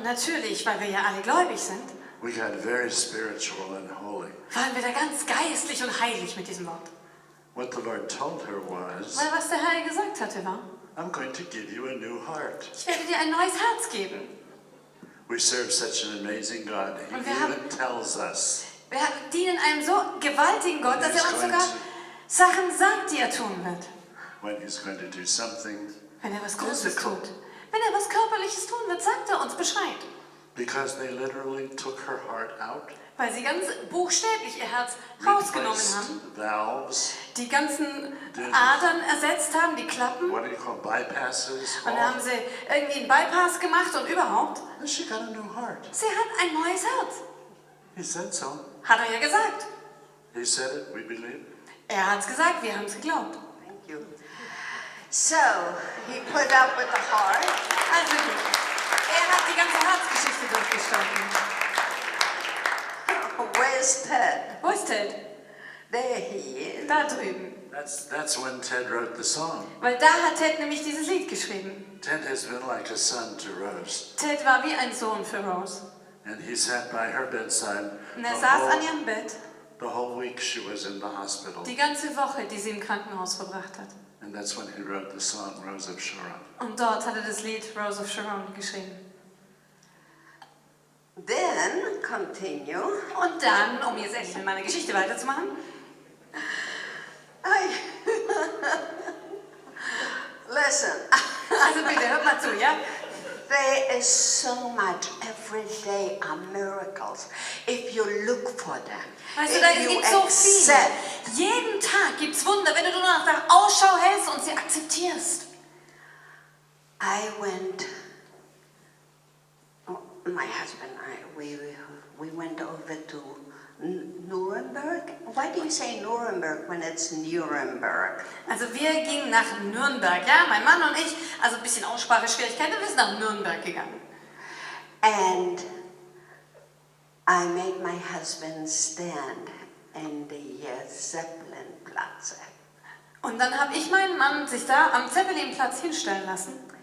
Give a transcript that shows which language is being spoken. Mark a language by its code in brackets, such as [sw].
[de] Und natürlich, weil wir ja alle gläubig sind, [en] we got very spiritual and holy. [de] waren wir da ganz geistlich und heilig mit diesem Wort. [en] What the Lord told her was, [de] Weil was der Herr gesagt hatte war, [en] I'm going to give you a new heart. [de] ich werde dir ein neues Herz geben. [en] We serve such an amazing God. He [de] Und wir [en] even tells us [de] Wir dienen einem so gewaltigen Gott, dass er uns sogar Sachen sagt, die er tun wird. [en] when He's going to do something, [de] Wenn er was Großes tut. Wenn er was Körperliches tun wird, sagt er uns Bescheid. [en] because they literally took her heart out. [de] Weil sie ganz buchstäblich ihr Herz rausgenommen [en] Replaced [de] haben, [en] valves, [de] die ganzen Adern ersetzt haben, die Klappen. [en] what do you call bypasses? [de] Und dann haben sie irgendwie einen Bypass gemacht und überhaupt. [en] And she got a new heart. [de] Sie hat ein neues Herz. [en] He said so. [de] Hat er ja gesagt. [en] He said it, we believe. [de] Er hat es gesagt, wir haben es geglaubt. [en] Thank you. So, he put up with the heart. [de] Also gut. Er hat die ganze Herzgeschichte durchgestanden. [en] Where's Ted? [de] Wo ist Ted? [en] There he is. [de] Da drüben. [en] That's when Ted wrote the song. [de] Weil da hat Ted nämlich dieses Lied geschrieben. [en] Ted has been like a son to Rose. [de] Ted war wie ein Sohn für Rose. [en] And he sat by her bedside [de] Und er saß an ihrem Bett [en] the whole week she was in the hospital. [de] die ganze Woche, die sie im Krankenhaus verbracht hat. [en] And that's when he wrote the song Rose of Sharon. [de] Und dort hat er das Lied Rose of Sharon geschrieben. [en] Then, continue. [de] Und dann, um jetzt endlich mit meiner Geschichte weiterzumachen, [en] Listen, [de] also bitte, hört mal zu, ja? [en] there is so much every day are miracles if you look for them. [de] Weißt du, da [en] If you [de] gibt so viel. [en] accept. [de] Jeden Tag gibt es Wunder, wenn du nur nach der Ausschau hältst und sie akzeptierst. [en] I went, my husband and I, we went over to Nuremberg. Why do you say Nuremberg when it's Nuremberg? [de] Also wir gingen nach Nürnberg, ja, mein Mann und ich, also ein bisschen Ausspracheschwierigkeiten, wir sind nach Nürnberg gegangen. [en] And I made my husband stand in the Zeppelinplatz. [de] Und dann habe ich meinen Mann sich da am Zeppelinplatz hinstellen lassen.